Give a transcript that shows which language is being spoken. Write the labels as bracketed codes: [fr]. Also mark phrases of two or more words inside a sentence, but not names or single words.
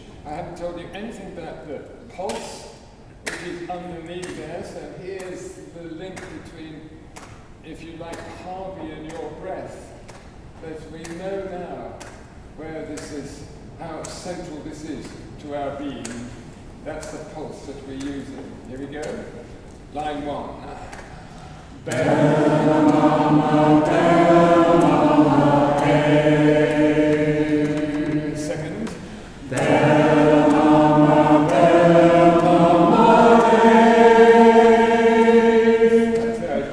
[en] I haven't told you anything about the pulse, which is underneath there. So here's the link between, if you like, Harvey and your breath. That we know now where this is, how central this is to our being. That's the pulse that we're using. Here we go. Line 1. Bell mama, hey. Second. Bell mama, hey. Third.